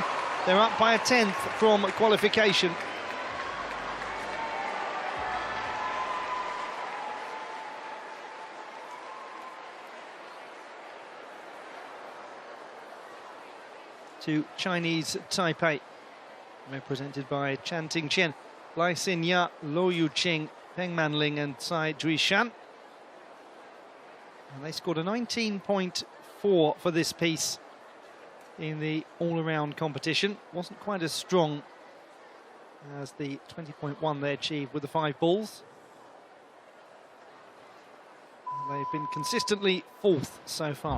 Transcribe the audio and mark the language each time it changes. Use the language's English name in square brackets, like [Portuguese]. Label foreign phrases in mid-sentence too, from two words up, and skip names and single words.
[English] They're up by a 10th from qualification. To Chinese Taipei, represented by Chan Ting-chen, Lai Xin-ya, Lo Yu-ching, Peng Manling and Tsai Jui-shan. And they scored a 19.4 for this piece in the all-around competition. Wasn't quite as strong as the 20.1 they achieved with the 5 balls. And they've been consistently 4th so far.